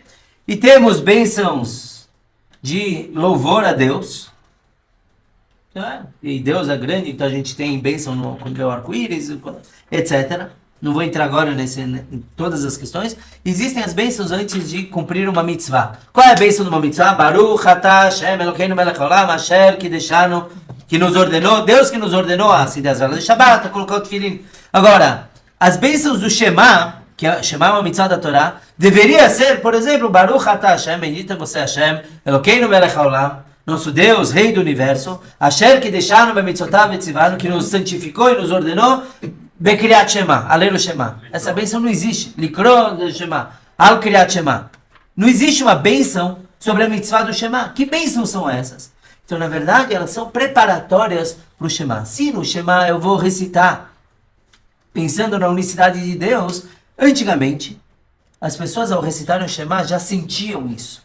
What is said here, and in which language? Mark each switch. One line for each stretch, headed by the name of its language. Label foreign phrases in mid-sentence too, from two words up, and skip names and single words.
Portuguese: E temos bênçãos de louvor a Deus. E Deus é grande, então a gente tem bênção quando vê o arco-íris, etc. Não vou entrar agora em todas as questões. Existem as bênçãos antes de cumprir uma mitzvah. Qual é a bênção de uma mitzvah?
Hebrew: ברוך אתה השם אלוקינו מלך העולם אשר קדשנו,
Portuguese: que nos ordenou, Deus que nos ordenou a acender as velas de Shabbat, a colocar o tefilim. Agora, as bênçãos do Shema, que Shema é uma mitzvah da Torá, deveria ser, por exemplo,
Hebrew: ברוך אתה השם,
Portuguese: bendito é você Hashem,
Hebrew: אלוקינו מלך העולם,
Portuguese: nosso Deus, Rei do Universo,
Hebrew: אשר קדשנו במצוותיו וציוונו,
Portuguese: que nos santificou e nos ordenou,
Hebrew: בקריאת שמע,
Portuguese: a ler o Shema. Essa bênção não existe.
Hebrew: לקרוא שמע, על קריאת שמע.
Portuguese: Não existe uma bênção sobre a mitzvah do Shema. Que bênçãos são essas? Então, na verdade, elas são preparatórias para o Shema. Se no Shema eu vou recitar, pensando na unicidade de Deus, antigamente, as pessoas ao recitar o Shema já sentiam isso.